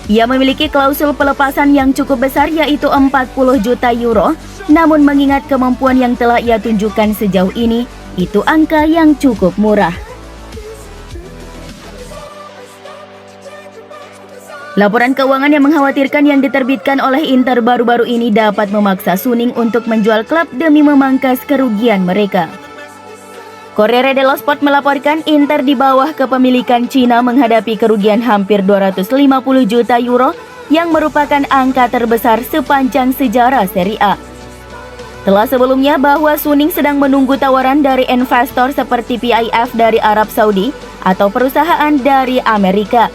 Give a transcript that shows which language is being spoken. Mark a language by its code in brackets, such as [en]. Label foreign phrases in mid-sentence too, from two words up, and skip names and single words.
[id] Ia memiliki klausul pelepasan yang cukup besar yaitu 40 juta euro, namun mengingat kemampuan yang telah ia tunjukkan sejauh ini, itu angka yang cukup murah. Laporan keuangan yang mengkhawatirkan yang diterbitkan oleh Inter baru-baru ini dapat memaksa Suning untuk menjual klub demi memangkas kerugian mereka. Corriere dello Sport melaporkan Inter di bawah kepemilikan Cina menghadapi kerugian hampir 250 juta euro yang merupakan angka terbesar sepanjang sejarah Serie A. Telah sebelumnya bahwa Suning sedang menunggu tawaran dari investor seperti PIF dari Arab Saudi atau perusahaan dari Amerika.